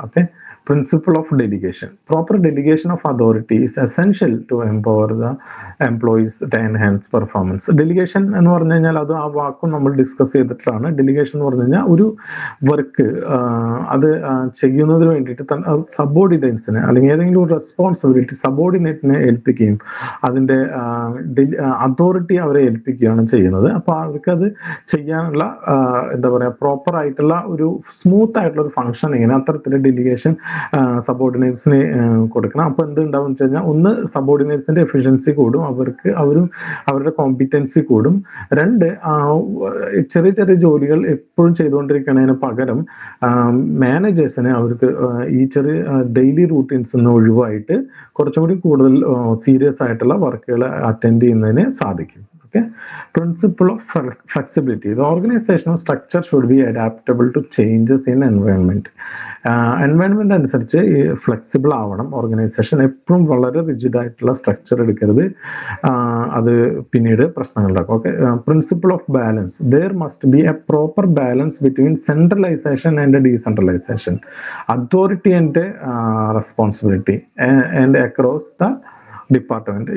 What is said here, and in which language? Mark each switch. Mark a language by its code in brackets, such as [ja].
[en] Okay, principle of delegation. Proper delegation of authority is essential to empower the employees to enhance performance. [ml] Delegation എന്ന് പറഞ്ഞു കഴിഞ്ഞാൽ അത് ആ വാക്കും നമ്മൾ ഡിസ്കസ് ചെയ്തിട്ടാണ്. ഡെലിഗേഷൻ എന്ന് പറഞ്ഞു കഴിഞ്ഞാൽ ഒരു വർക്ക് അത് ചെയ്യുന്നതിന് വേണ്ടിയിട്ട് സബോർഡിനേറ്റ്സിനെ അല്ലെങ്കിൽ ഏതെങ്കിലും ഒരു റെസ്പോൺസിബിലിറ്റി സബോർഡിനേറ്റിനെ ഏൽപ്പിക്കുകയും അതിൻ്റെ അതോറിറ്റി അവരെ ഏൽപ്പിക്കുകയാണ് ചെയ്യുന്നത്. അപ്പോൾ അവർക്കത് ചെയ്യാനുള്ള എന്താ പറയുക പ്രോപ്പർ ആയിട്ടുള്ള ഒരു സ്മൂത്ത് ആയിട്ടുള്ള ഒരു ഫങ്ഷനിങ്ങിന് അത്തരത്തിലുള്ള ഡെലിഗേഷൻ സബോർഡിനേറ്റ്സിന് കൊടുക്കണം. അപ്പോൾ എന്തുണ്ടാവും വെച്ച് കഴിഞ്ഞാൽ ഒന്ന് സബോർഡിനേറ്റ്സിന്റെ എഫിഷ്യൻസി കൂടും, അവരുടെ കോമ്പിറ്റൻസി കൂടും. രണ്ട്, ചെറിയ ചെറിയ ജോലികൾ എപ്പോഴും ചെയ്തുകൊണ്ടിരിക്കുന്നതിന് പകരം മാനേജേഴ്സിന് അവർക്ക് ഈ ചെറിയ ഡെയിലി റൂട്ടീൻസ് നിന്ന് ഒഴിവായിട്ട് കുറച്ചും കൂടി കൂടുതൽ സീരിയസ് ആയിട്ടുള്ള വർക്കുകൾ അറ്റൻഡ് ചെയ്യുന്നതിന് സാധിക്കും. [en] Okay, principle of flexibility. The organizational structure should be adaptable to changes in environment. [ml] Environment അനുസരിച്ച് ഫ്ലെക്സിബിൾ ആവണം ഓർഗനൈസേഷൻ. എപ്പോഴും വളരെ റിജിഡ് ആയിട്ടുള്ള സ്ട്രക്ചർ എടുക്കരുത്, അത് പിന്നീട് പ്രശ്നങ്ങളുണ്ടാക്കും. [en] Okay, principle of balance. There must be a proper balance between centralization and decentralization, authority and responsibility and across the department.